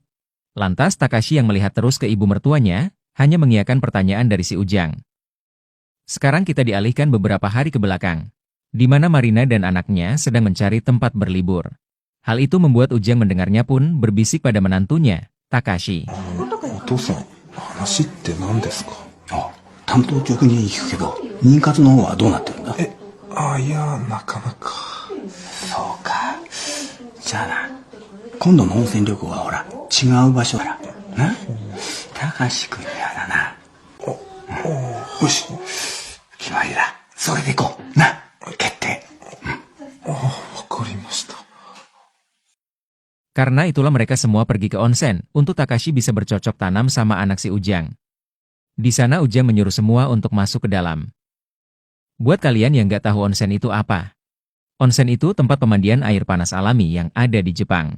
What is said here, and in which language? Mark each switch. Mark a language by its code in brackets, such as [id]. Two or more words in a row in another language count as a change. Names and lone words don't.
[id] Lantas Takashi yang melihat terus ke ibu mertuanya, hanya mengiyakan pertanyaan dari si Ujang. Sekarang kita dialihkan beberapa hari ke belakang, di mana Marina dan anaknya sedang mencari tempat berlibur. Hal itu membuat Ujang mendengarnya pun berbisik pada menantunya, Takashi. [ja] お父さん、話って何ですか？あ、担当直に聞くけど、妊活の方はどうなってるんだ？いや、なかなか。そうか。じゃあな、今度の温泉旅行はほら、違う場所から。な？高志くんやだな。よし、決まりだ。それで行こう。な、決定。わかりました。 [id] Karena itulah mereka semua pergi ke onsen, untuk Takashi bisa bercocok tanam sama anak si Ujang. Di sana Ujang menyuruh semua untuk masuk ke dalam. Buat kalian yang nggak tahu onsen itu apa? Onsen itu tempat pemandian air panas alami yang ada di Jepang.